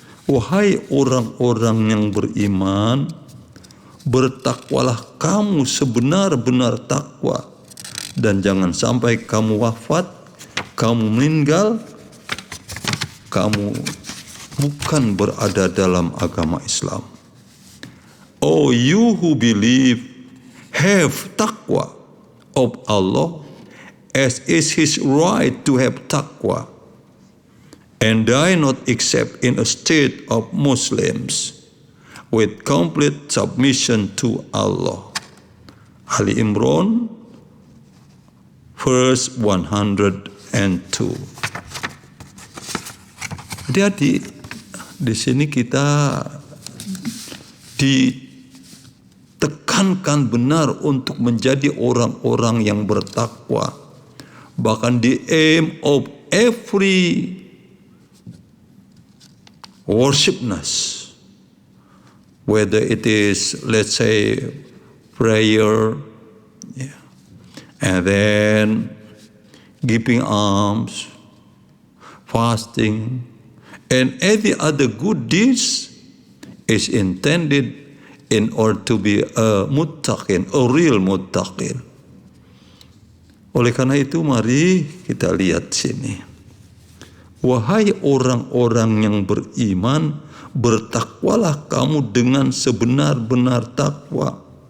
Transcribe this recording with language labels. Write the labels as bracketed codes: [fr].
[id] Wahai orang-orang yang beriman, bertakwalah kamu sebenar-benar takwa, dan jangan sampai kamu wafat, kamu meninggal, kamu bukan berada dalam agama Islam. [en] Oh, you who believe, have taqwa of Allah as is his right to have taqwa, and die not except in a state of Muslims with complete submission to Allah. Ali Imran verse 102. [id] Jadi di sini kita ditekankan benar untuk menjadi orang-orang yang bertakwa. [en] Bahkan the aim of every worshipness, whether it is, let's say, prayer, and then giving alms, fasting, and every other good deeds is intended in order to be a muttaqin, a real muttaqin. [id] Oleh karena itu mari kita lihat sini. Wahai orang-orang yang beriman, bertakwalah kamu dengan sebenar-benar takwa.